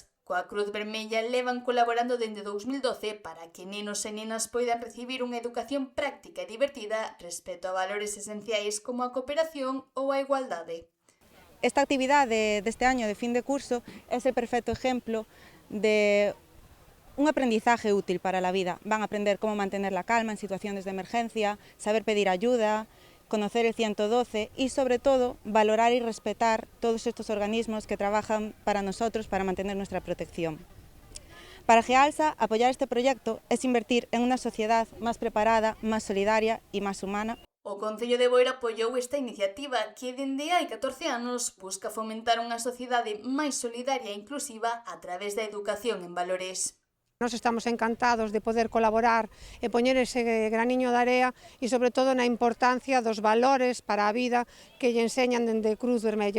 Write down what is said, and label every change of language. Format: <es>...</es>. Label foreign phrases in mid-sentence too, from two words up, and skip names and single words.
<gl>Coa Cruz Vermella levan colaborando dende 2012 para que nenos e nenas poidan recibir unha educación práctica e divertida respecto a valores esenciais como a cooperación ou a igualdade. Esta actividade deste año de fin de curso é ese perfecto exemplo de</gl> <es>un aprendizaje útil</es> <gl>para a vida.</gl> <es>Van a aprender como mantener la calma en situaciones de emergencia, saber pedir ayuda, conocer el 112 y, sobre todo, valorar y respetar todos estos organismos que trabajan para nosotros, para mantener nuestra protección. Para Gealsa, apoyar este proyecto es invertir en una sociedad más preparada, más solidaria y más humana.</es> <gl>O Concello de Boiro apoiou esta iniciativa que, dende hai 14 anos, busca fomentar unha sociedade máis solidaria e inclusiva a través da educación en valores. Nos estamos encantados de poder colaborar e poñer ese graniño de area e, sobre todo, na importancia dos valores para a vida que lle enseñan dende Cruz Vermella.</gl>